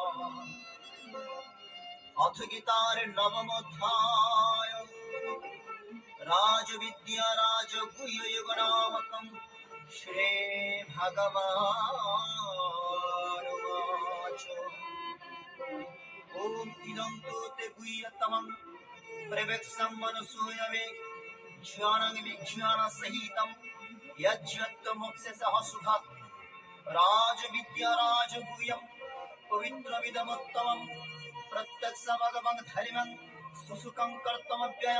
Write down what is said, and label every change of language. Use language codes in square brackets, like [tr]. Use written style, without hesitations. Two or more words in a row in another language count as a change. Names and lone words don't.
[sa] অথ গীতার নবম অধ্যায় রাজবিদ্যা রাজগুহ্য যোগ নামকম শ্রী ভগবানুবাচ। ওম ইদং তু তে গুহ্যতমং প্রবেক্ষ্যং মনসূয়বে জ্ঞানং বিজ্ঞান সহিতং যজ্ঞত্য মোক্ষসঃ সুখাৎ। রাজবিদ্যা রাজগুহ্যং পবিত্রমিদमुत्तमं প্রত্যক্ষমগমং ধর্মং সুসুখং কর্তমব্যয়ম।